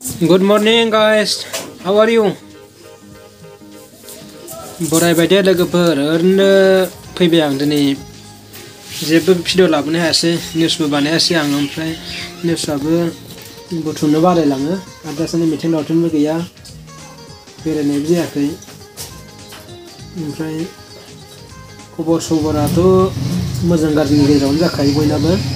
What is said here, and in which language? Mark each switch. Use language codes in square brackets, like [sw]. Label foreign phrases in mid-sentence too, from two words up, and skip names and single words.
[en] Good morning guys, how are you? [brx] बरै बायदि logoफोर ओरैनो फैबाय आं दिनै जेबो भिडिअ लाबोनो हायासै निउसबो बानायासै आं ओमफ्राय निउसआबो बुथुमनो बालायलाङो आरो दासान्दि मिटिं दावथिंबो गैया बेरायनायबो जायाखै ओमफ्राय खबर सबराथ' मोजां गाज्रिनि गेजेरावनो जाखायो बयनाबो